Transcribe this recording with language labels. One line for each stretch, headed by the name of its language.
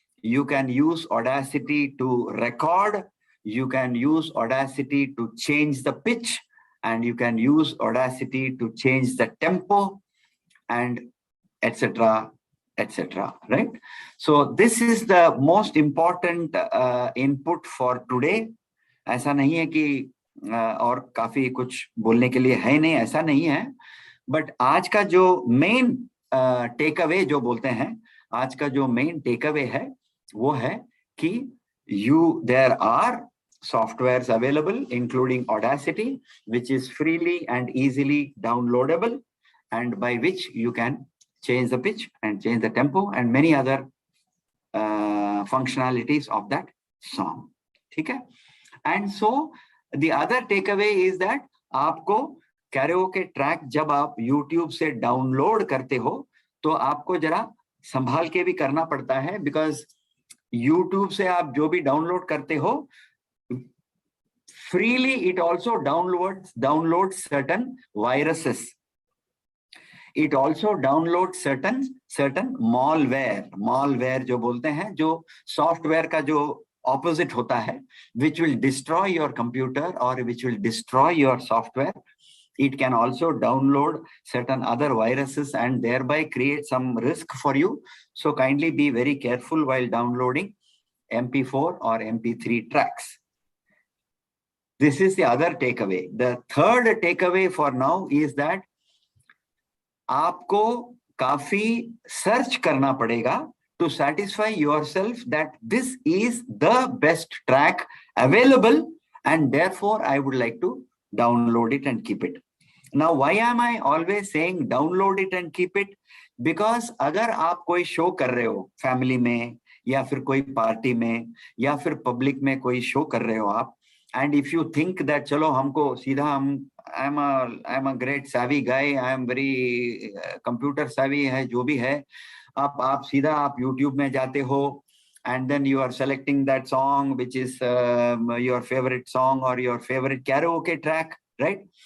English: You can use Audacity to record. You can use Audacity to change the pitch, and you can use Audacity to change the tempo, and etc., etc. Right? So this is the most important input for today.
Hindi: ऐसा नहीं है कि और काफी कुछ बोलने के लिए है नहीं, ऐसा नहीं है. बट आज का जो मेन टेक अवे जो बोलते हैं, आज का जो मेन टेक अवे है वो है कि
English: there are softwares available including Audacity, which is freely and easily downloadable, and by which you can change the pitch and change the tempo and many other functionalities of that song.
Hindi: ठीक है?
English: And so the other takeaway is that आपको karaoke track
Hindi: जब आप YouTube से download करते हो, तो आपको जरा संभाल के भी करना पड़ता है, बिकॉज YouTube से आप जो भी डाउनलोड करते हो freely,
English: it also downloads certain viruses. It also downloads certain malware
Hindi: जो बोलते हैं, जो सॉफ्टवेयर का जो opposite होता है,
English: which will destroy your computer or which will destroy your software. It can also download certain other viruses and thereby create some risk for you. So kindly be very careful while downloading MP4 or MP3 tracks. This is the other takeaway. The third takeaway for now is that
Hindi: आपको काफी search करना पड़ेगा
English: to satisfy yourself that this is the best track available, and therefore I would like to download it and keep it. Now, why am I always saying download it and keep it?
Hindi: Because अगर आप कोई show कर रहे हो family में, या फिर कोई पार्टी में, या फिर पब्लिक में कोई शो कर रहे हो आप,
English: and if you think that
Hindi: चलो हमको सीधा
English: I'm a great savvy guy, I am very computer savvy
Hindi: है, जो भी है, आप सीधा आप YouTube में जाते हो,
English: and then you are selecting that song which is your favorite song or your favorite karaoke track, right?